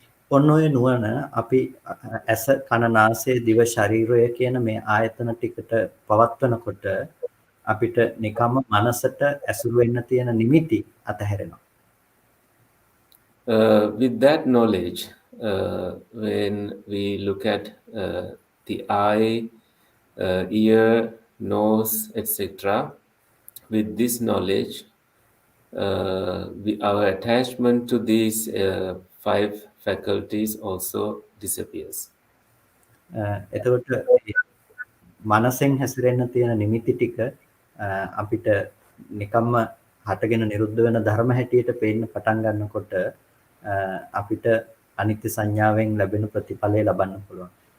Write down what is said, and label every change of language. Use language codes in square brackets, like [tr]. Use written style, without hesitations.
[si] ඔන්න ඔය නුවණ අපි ඇස කන නාසය දිව ශරීරය කියන මේ ආයතන ටිකට පවත්වනකොට අපිට නිකම්ම මනසට ඇසුරු වෙන්න තියෙන නිමිති අතහැරෙනවා. [en] With that knowledge, when we look at the eye, ear, nose, etc., with this knowledge, our attachment to these 5 faculties also disappears. [si] එතකොට මනසෙන් හැසිරෙන්න තියෙන නිමිති ටික අපිට නිකම්ම හටගෙන නිරුද්ධ වෙන ධර්ම හැටියට පේන්න පටන් ගන්නකොට අපිට අනිත්‍ය සංඥාවෙන් ලැබෙන ප්‍රතිඵලය ලබන්න පුළුවන්.